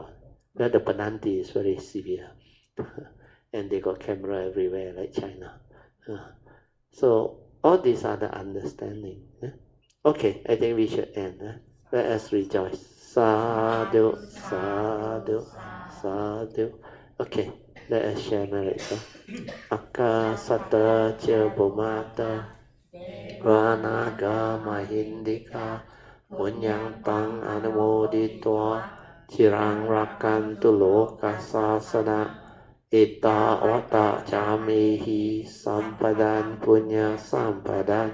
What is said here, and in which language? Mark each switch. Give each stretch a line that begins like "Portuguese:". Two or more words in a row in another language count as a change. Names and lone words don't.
English: But the penalty is very severe. And they got camera everywhere, like China. So all these are the understanding. Okay, I think we should end. Let us rejoice.
Pali: Sadhu, sadhu, sadhu.
English: Okay, let us share merit.
Pali: Akasata cha bhumata Vanaga mahindika Punyang tang anumoditwa Chirang rakantu loka sasana Ita wata chamihi Sampadan punya sampadan